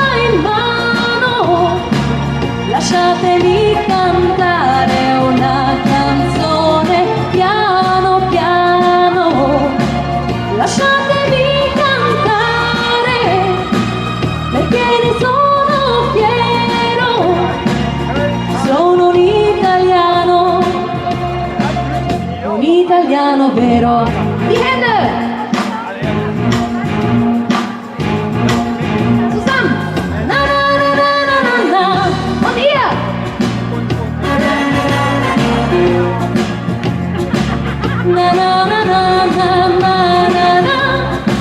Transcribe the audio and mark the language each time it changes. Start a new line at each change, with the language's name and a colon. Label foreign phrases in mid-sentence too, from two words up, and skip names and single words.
Italian: in mano, lasciatemi cantare una canzone piano piano, lasciatemi cantare perché ne sono fiero, sono un italiano vero.
German: Die Hände! Zusammen! Na na na na na na na! Und ihr! Na na na na na na na na!